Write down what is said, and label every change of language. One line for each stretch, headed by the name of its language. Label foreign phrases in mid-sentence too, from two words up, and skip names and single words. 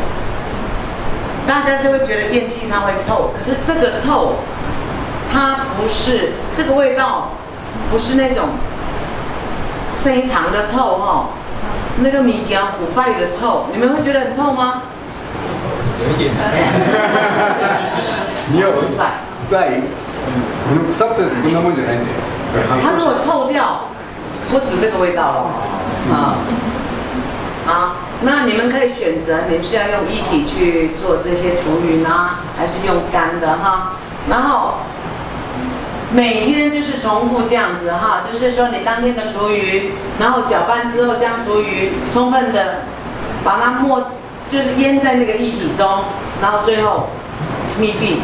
Chinese: 大家就会觉得咽气它会臭，可是这个臭，它不是这个味道，不是那种生糖的臭哈，那个米条腐败的臭，你们会觉得很臭吗？有一点。你有在
Japanese: この腐ったやつこんなもんじゃないんだよ。
Chinese: 它如果臭掉，不止这个味道了好，那你们可以选择，你们是要用液体去做这些厨余呢，还是用干的哈？然后每天就是重复这样子哈，就是说你当天的厨余，然后搅拌之后将厨余充分的把它就是腌在那个液体中，然后最后密闭。